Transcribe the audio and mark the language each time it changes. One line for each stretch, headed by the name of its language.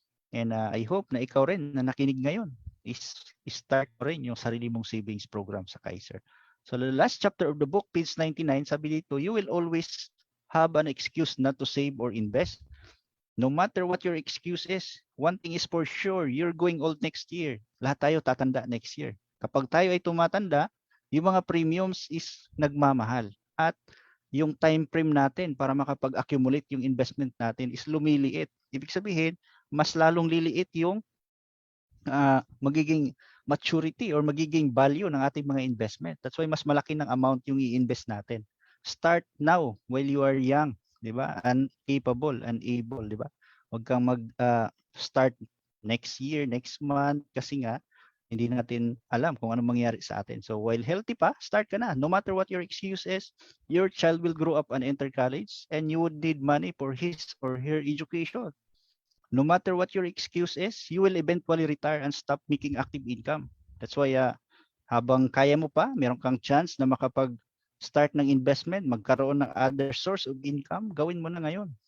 Filipino: And I hope na ikaw rin na nakinig ngayon is start rin yung sarili mong savings program sa Kaiser.
English: So the last chapter of the book, page 99, sabi dito, you will always have an excuse not to save or invest. No matter what your excuse is, one thing is for sure, you're going old next year.
Filipino: Lahat tayo tatanda next year. Kapag tayo ay tumatanda, yung mga premiums is nagmamahal. At yung time frame natin para makapag-accumulate yung investment natin is lumiliit. Ibig sabihin, mas lalong liliit yung magiging maturity or magiging value ng ating mga investment. That's why mas malaki ng amount yung i-invest natin.
English: Start now while you are young, 'di ba? And capable and able, 'di ba?
Filipino: Huwag kang start next year, next month kasi nga hindi natin alam kung anong mangyari sa atin. So while healthy pa, start ka na.
English: No matter what your excuse is, your child will grow up and enter college and you would need money for his or her education. No matter what your excuse is, you will eventually retire and stop making active income.
Filipino: That's why habang kaya mo pa, meron kang chance na makapag-start ng investment, magkaroon ng other source of income, gawin mo na ngayon.